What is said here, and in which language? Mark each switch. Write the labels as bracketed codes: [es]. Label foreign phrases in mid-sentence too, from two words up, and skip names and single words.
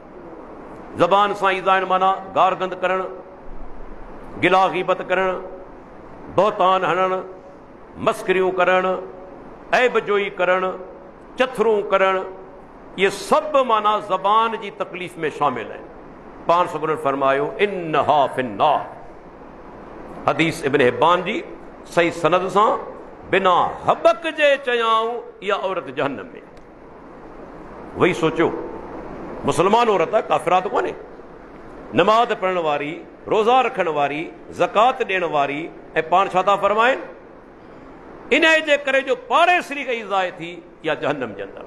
[sd] ज़बान सां ईज़ाइण माना गार गंद करणु, गिला ग़ीबत करणु, बहतान हणणु, मस्करियूं करणु, ऐब जोई करणु, चथरूं करणु, इहे सभु माना ज़बान जी तकलीफ़ में शामिल आहिनि। पाण सगुरनि फरमायो [ar] إنها في النار, [sd] हदीस इब्न हिब्बान जी सही सनद सां बिना हबक जे चयाऊं इहा औरत जहन्नम में। वही सोचियो मुसलमान औरत आहे, काफ़िरा त कोन्हे, नमाज़ पढ़ण वारी, रोज़ा रखण वारी, ज़कात ॾियण वारी, ऐं पाण छा था फरमाइनि, इन जे करे जो पाड़ेसरी खे ईज़ाए थी इहा जहन्नम जे अंदरि।